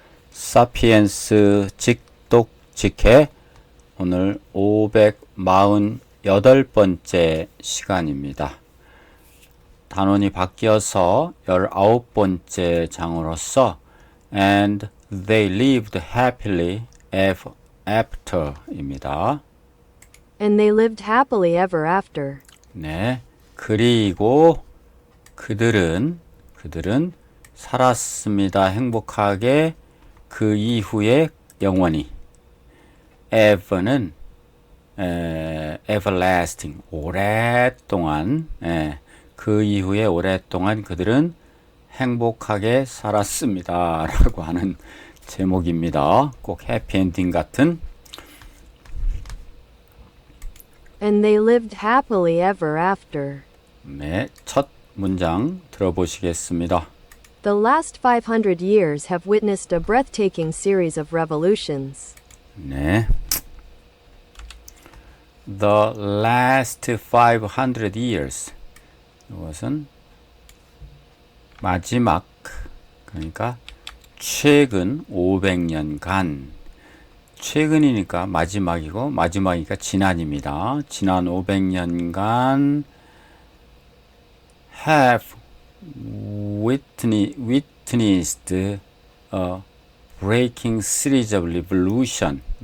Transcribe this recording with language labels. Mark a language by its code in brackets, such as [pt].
[ko] 사피엔스 직독직해 오늘 548번째 시간입니다. 단원이 바뀌어서 19번째 장으로서 [en] And they lived happily ever after [ko] 입니다. [en] And they lived happily ever after. [ko] 네. 그리고 그들은 살았습니다. 행복하게 그 이후에 영원히. ever는 everlasting 오랫동안 그 이후에 오랫동안 그들은 행복하게 살았습니다. 라고 하는 제목입니다. 꼭 해피엔딩 같은. [en] And they lived happily ever after. [ko] 네, 첫 문장 들어보시겠습니다. [en] The last 500 years have witnessed a breathtaking series of revolutions. [ko] 네. [en] The last 500 years. [ko] 이것은 마지막, 그러니까 최근 500년간. 최근이니까 마지막이고, 마지막이니까 지난입니다. 지난 500년간 [en] have witnessed a breaking series of revolution.